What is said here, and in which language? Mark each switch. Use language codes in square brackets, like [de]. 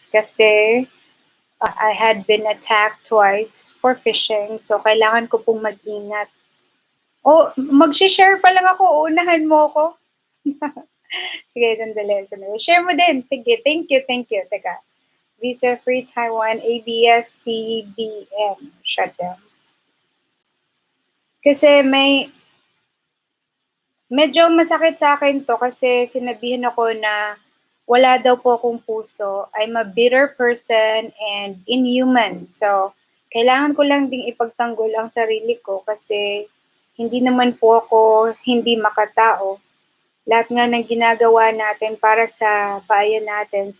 [tl] Kasi, [en] I had been attacked twice for phishing, so [tl] kailangan ko pong mag-ingat. Oh, mag-share pa lang ako, uunahan mo ako. Sige, sandali. Share mo din. Sige, thank you. Teka. [en] Visa free Taiwan, ABS, CBN, shutdown. [tl] Kasi medyo masakit sa akin to kasi sinabihan ako na wala daw po akong puso. [en] I'm a bitter person and inhuman. [tl] So, kailangan ko lang ding ipagtanggol ang sarili ko kasi hindi naman po ako hindi makatao. Lahat nga ng ginagawa natin para sa bayan natin.